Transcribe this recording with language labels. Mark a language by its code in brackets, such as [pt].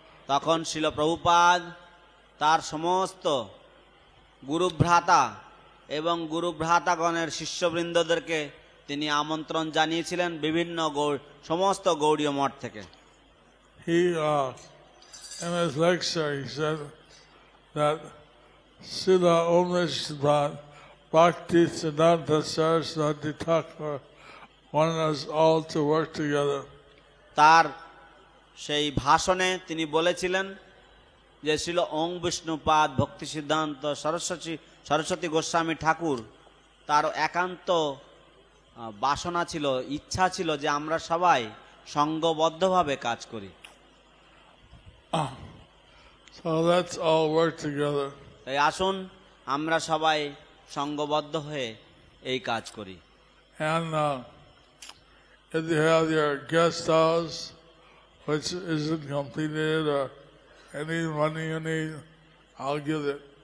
[bn] তখন শিল প্রভুপাদ তার সমস্ত গুরুভ্রাতা এবং গুরুভ্রাতাগণের শিষ্যবৃন্দদেরকে তিনি আমন্ত্রণ জানিয়েছিলেন বিভিন্ন সমস্ত গৌড়ীয় মঠ থেকে। [en] He, in his lecture, he said that Srila Om Nishtapad Bhakti Siddhanta Saraswati Thakur wanted us all to work together. [bn] তার সেই ভাষণে তিনি বলেছিলেন যে শ্রীল ওং বিষ্ণুপাদ ভক্তি সিদ্ধান্ত সরস্বতী গোস্বামী ঠাকুর তার একান্ত বাসনা ছিল, ইচ্ছা ছিল যে আমরা সবাই সঙ্গবদ্ধভাবে কাজ করি। [en] So let's all work together. [bn] তাই আসুন আমরা সবাই সঙ্গবদ্ধ হয়ে এই কাজ করি। [en] And if you have your guest house which isn't completed or any money you need, I'll give it.